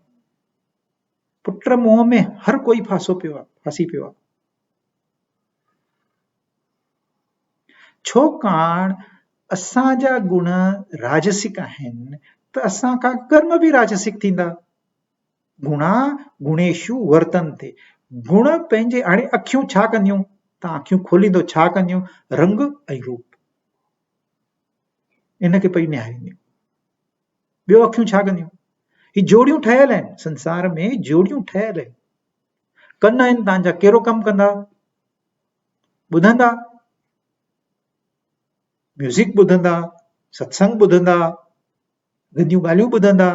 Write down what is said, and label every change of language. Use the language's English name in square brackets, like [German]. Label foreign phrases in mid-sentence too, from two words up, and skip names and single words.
[Sindhi] पुट मोह में हर कोई फासी पियो आहे। छाकाणि असांजा गुण राजसिक आहिनि त असांखां कर्म बि राजसिक थींदा। [Sanskrit] गुणा गुणेशु वर्तन्ते, [Sindhi] गुण पंहिंजे, हाणे अखियूं छा कंदियूं, तव्हां अखियूं खोलींदो छा कंदियूं, रंग ऐं रूप इनखे पई निहारींदियूं। ॿियो अखियूं छा कंदियूं, ही जोड़ियूं ठहियल आहिनि, संसार में जोड़ियूं ठहियल आहिनि। कन आहिनि तव्हांजा, कहिड़ो कमु कंदा, ॿुधंदा, म्यूज़िक ॿुधंदा, सत्संग ॿुधंदा, गंदियूं ॻाल्हियूं ॿुधंदा।